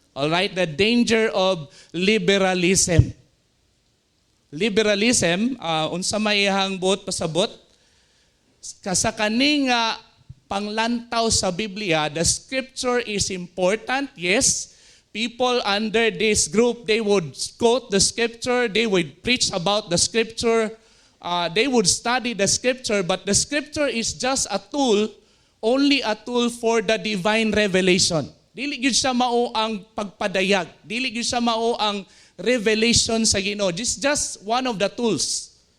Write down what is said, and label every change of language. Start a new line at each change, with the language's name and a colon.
English: All right, the danger of liberalism. Liberalism,
Cebuano: unsa may ihang buot pasabot, sa kaning panglantaw sa Biblia,
English: the scripture is important, yes. People under this group, they would quote the scripture, they would preach about the scripture, they would study the scripture, but the scripture is just a tool, only a tool for the divine revelation.
Cebuano: Dili gyud siya mao ang pagpadayag, dili gyud siya mao ang
English: revelation
Cebuano: sa Ginoo.
English: This is just one of the tools.